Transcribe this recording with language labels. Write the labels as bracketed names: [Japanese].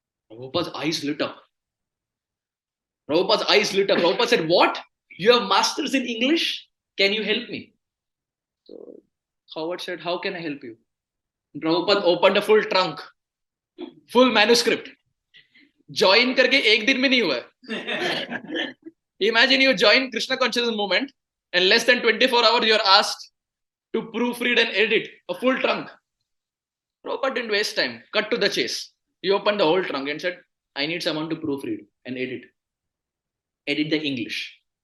[English] Prabhupada's eyes lit up. Prabhupada said, what? You have master's in English? Can you help me? So Howard said, how can I help you? Prabhupada opened a full trunk, full manuscript. [Hindi] Join करके एक दिन में नहीं हुआ. [English] Imagine you join Krishna consciousness movement and less than 24 hours you are asked to proofread and edit a full trunk. Prabhupada didn't waste time. Cut to the chase. He opened the whole trunk and said, I need someone to proofread and edit the English.